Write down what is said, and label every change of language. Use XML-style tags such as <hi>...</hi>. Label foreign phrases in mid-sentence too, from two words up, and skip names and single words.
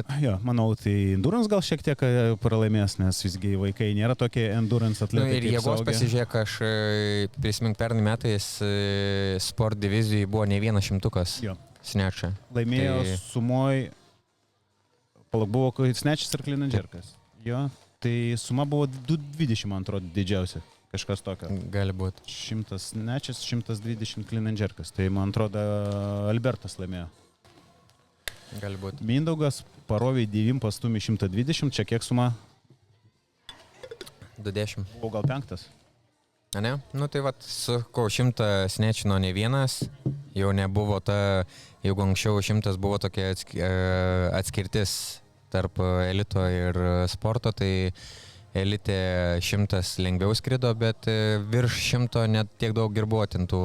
<lt>Jo, manau, tai endurance gal šiek tiek pralaimės, nes visgi vaikai nėra tokie endurance atletai. Ir jėgos pasižiūrėk, aš prisimink pernai metais sport divizijai buvo ne vienas šimtukas snečia. Laimėjo sumoj, buvo snečis ir</lt> <en>clean and jerkas.</en> <lt>Jo, tai suma buvo 220, man atrodo, didžiausia. Kažkas tokio. Gali būti. 100 snečis, 120</lt> <en>clean and jerkas.</en> <lt>Tai man atrodo, Albertas laimėjo. Gali būti. Mindaugas parovė 9 pastumį 120, čia kiek suma? 20. O gal 5? A ne? Nu tai vat, su 100 snečino ne vienas, jau nebuvo ta, jeigu anksčiau 100 buvo tokia atskirtis tarp elito ir sporto, tai elite 100 lengviau skrido, bet virš 100 net tiek daug ir buvo tintų.</lt>